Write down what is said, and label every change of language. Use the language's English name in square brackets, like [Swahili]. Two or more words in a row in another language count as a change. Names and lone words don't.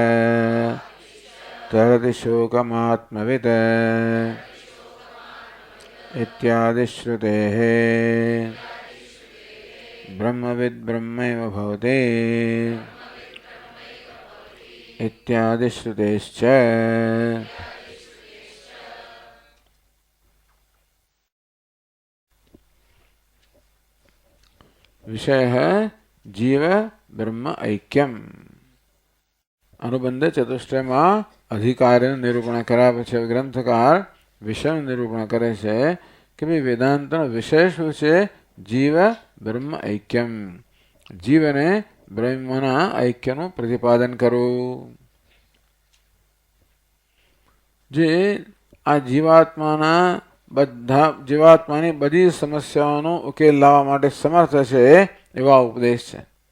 [Sanskrit] तरतिशोकमात्मवित् इत्यादिश्रुतेः ब्रह्मविद्ब्रह्मैव भवति इत्यादिश्रुतेश्च विषयः जीव ब्रह्म ऐक्यम [Gujarati] અનુબંધ ચતુષ્ટયમા અધિકાર નિરૂપણ કર્યા પછી ગ્રંથકાર વિષય નિરૂપણ કરે છે કે ભાઈ વેદાંતનો વિષય શું છે? [Sanskrit] जीव ब्रह्म ऐक्यम. [Gujarati] જીવને બ્રહ્મના ઐક્યનું પ્રતિપાદન કરવું. જે આ જીવાત્માની બધી સમસ્યાઓનો ઉકેલ લાવવા માટે સમર્થ છે એવા ઉપદેશ છે.